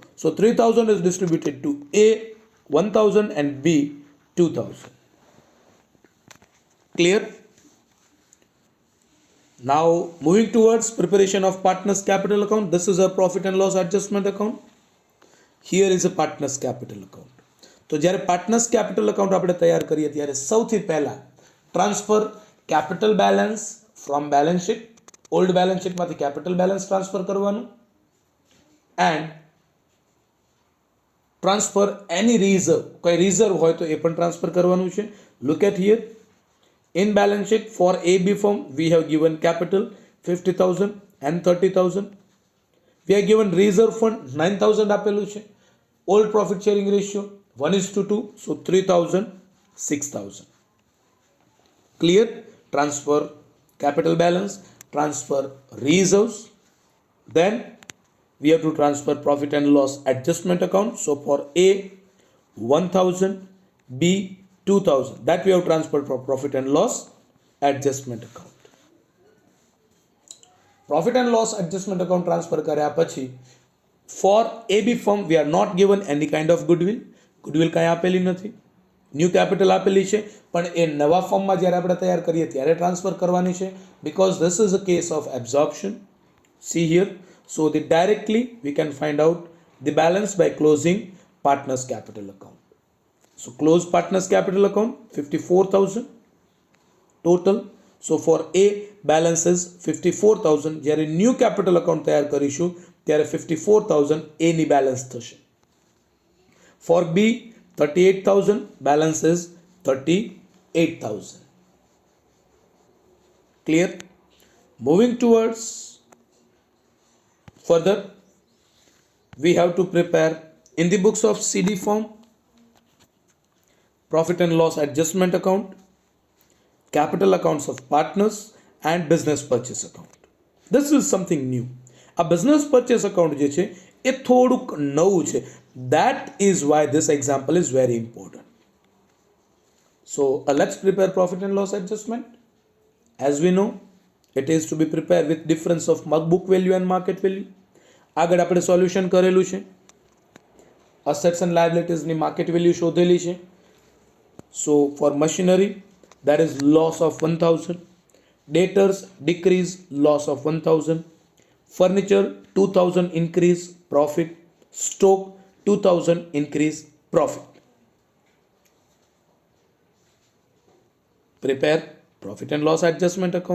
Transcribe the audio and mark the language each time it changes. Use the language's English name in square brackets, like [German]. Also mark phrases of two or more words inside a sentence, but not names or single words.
[English] So 3000 is distributed to A 1000 and B 2000. Clear? Now moving towards preparation of partners capital account. This is a profit and loss adjustment account. Here is a partners capital account. [Gujarati] તો જ્યારે [English] partners capital account [Gujarati] આપણે તૈયાર કરીએ ત્યારે સૌથી પહેલા [English] transfer capital balance from balance sheet, old balance [Gujarati] શીટમાંથી [English] capital balance transfer [Gujarati] કરવાનું [English] and transfer any reserve, [Gujarati] કોઈ રિઝર્વ હોય તો એ પણ ટ્રાન્સફર કરવાનું છે. [English] look at here, in balance sheet for AB firm we have given capital 50,000 and 30,000. We have given reserve fund 9,000 [Gujarati] આપેલું છે. [English] Old profit sharing ratio 1:2, so 3,000 6,000. Clear? Transfer capital balance, transfer reserves, then we have to transfer profit and loss adjustment account. So for A 1,000, B 2,000, that we have transferred for profit and loss adjustment account. Profit and loss adjustment account transfer [Gujarati] કર્યા પછી [English] for AB firm we are not given any kind of goodwill. [Gujarati] Goodwill કાંઈ આપેલી નથી. [English] new capital [Gujarati] આપેલી છે પણ એ નવા ફોર્મમાં જ્યારે આપણે તૈયાર કરીએ ત્યારે ટ્રાન્સફર કરવાની છે, [English] because this is a case of absorption. See here, so the directly we can find out the balance by closing partners capital account. So close partners capital account 54,000 total. So for A balance is 54,000. [Gujarati] જ્યારે [English] new capital account [Gujarati] તૈયાર કરીશું ત્યારે 54,000 A ની balance થશે. [English] For B 38,000, balance is 38,000. Clear? Moving towards further, we have to prepare in the books of CD form profit and loss adjustment account, capital accounts of partners and business purchase account. This is something new. A business purchase account [Gujarati] જે છે એ થોડુંક નવું છે. [English] That is why this example is very important. So let's prepare profit and loss adjustment. As we know, it is to be prepared with difference of book value and market value. [Gujarati] આગળ આપણે સોલ્યુશન કરેલું છે. [English] Assets and liabilities ની market value [Gujarati] શોધેલી છે. [English] So for machinery, that is loss of 1,000. Debtors decrease, loss of 1,000. Furniture 2,000 increase, profit. Stock 2,000 increase, profit. Prepare profit and loss adjustment account.